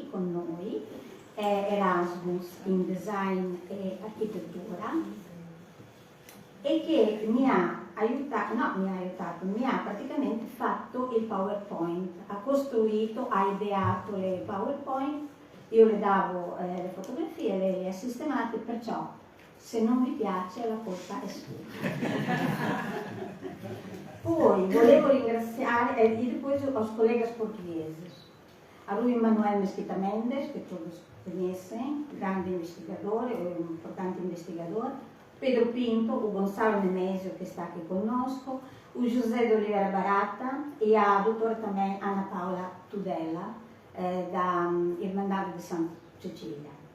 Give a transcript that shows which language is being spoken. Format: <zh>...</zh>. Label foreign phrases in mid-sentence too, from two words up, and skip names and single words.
<it>con noi, è Erasmus in Design e Architettura, e che mi ha praticamente fatto il PowerPoint, ha costruito, ha ideato le PowerPoint, io le davo le fotografie, lei le ha sistemate, perciò se non vi piace la colpa è sua. Poi volevo ringraziare,</it> <pt>e depois os colegas portugueses, a Rui Manuel Mesquita Mendes, que todos conhecem, grande investigador, um importante investigador, Pedro Pinto, o Gonçalo Nemésio, que está aqui conosco, o José de Oliveira Barata e a doutora também Ana Paula Tudela, da Irmandade de Santa Cecília.</pt>